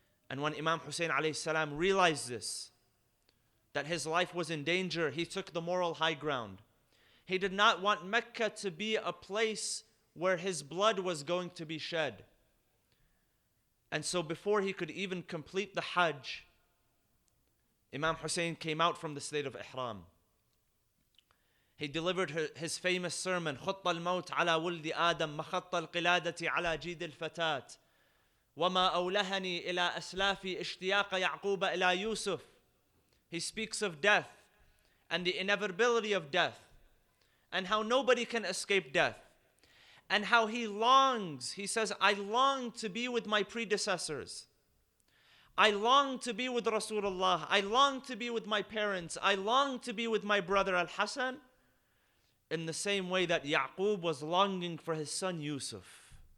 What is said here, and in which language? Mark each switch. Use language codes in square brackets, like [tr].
[en] And when Imam Hussain alayhi salam realized this, that his life was in danger, he took the moral high ground. He did not want Mecca to be a place where his blood was going to be shed. And so before he could even complete the Hajj, Imam Hussain came out from the state of Ihram. He delivered his famous sermon, [ar] خط الموت على ولد آدم مخط القلادة على جيد الفتاة وما أولهني إلى أسلافي اشتياق يعقوب إلى يوسف. [en] He speaks of death and the inevitability of death and how nobody can escape death and how he longs. He says, I long to be with my predecessors. I long to be with Rasulullah. I long to be with my parents. I long to be with my brother Al-Hassan, in the same way that Yaqub was longing for his son Yusuf.